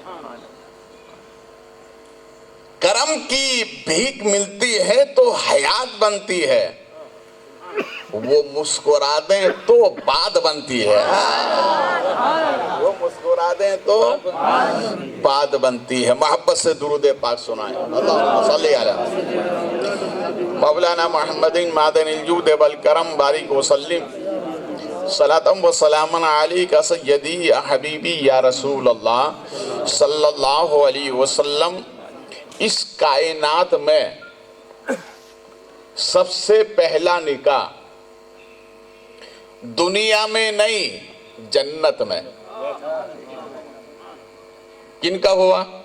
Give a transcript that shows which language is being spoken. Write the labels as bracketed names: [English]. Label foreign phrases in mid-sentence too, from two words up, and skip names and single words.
[Urdu] کرم کی بھیک ملتی ہے تو حیات بنتی ہے, وہ مسکرا دیں تو بات بنتی ہے. وہ مسکرا دیں تو بات بنتی ہے. محبت سے درود پاک سنائیں. [Arabic] اللہم صلی علی مولانا محمد معدن الجود والکرم بارک وسلم صلاۃ و سلام علیک سیدی یا حبیبی یا رسول اللہ صلی اللہ علیہ وسلم. [Urdu] اس کائنات میں سب سے پہلا نکاح دنیا میں نہیں جنت میں کن کا ہوا؟